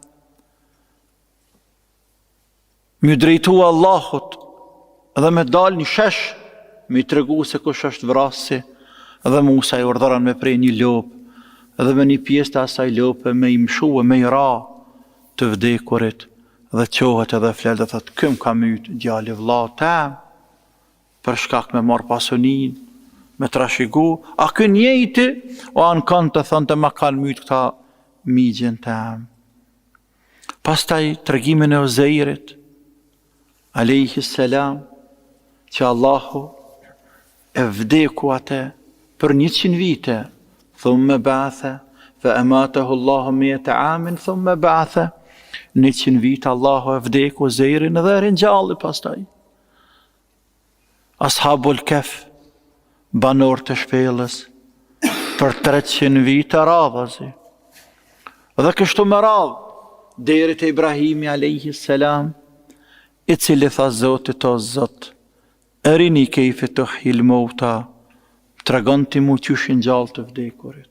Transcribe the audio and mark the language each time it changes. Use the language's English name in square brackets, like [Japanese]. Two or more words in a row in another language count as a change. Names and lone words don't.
[Albanian] më drejtu Allahut dhe me dal një shesh, me i tregu se kush është vrasi, dhe Musa i urdhëron me prej një lopë, dhe me një pjesë të asaj lope me i mshue, me i ra të vdekurit, dhe qohet edhe flet dhe thot, këm ka myt djali vllau tem, për shkak me marr pasunin, me trashigu, a kë njëjti, o anë kanë të thënë të ma kanë myt këta migjen tem. Pastaj tregimin e Uzeirit, [Arabic] عليه السلام, [Albanian] që Allahu e vdeku atë për 100 vite, [Arabic] ثم بعثه فأماته الله 100 عام ثم بعثه, [Albanian] 100 vite Allahu e vdeku Uzeirin dhe ringjalli pastaj. Ashabul Kef, banor të shpellës, për 300 vite radhazi. Dhe kështu me radhë, deri te Ibrahimi [Arabic] عليه السلام, [Albanian] i cili tha Zotit o Zot, [Arabic] أرني كيف تحيي الموتى, [Albanian] tregon ti mu qyshin gjallë të vdekurit.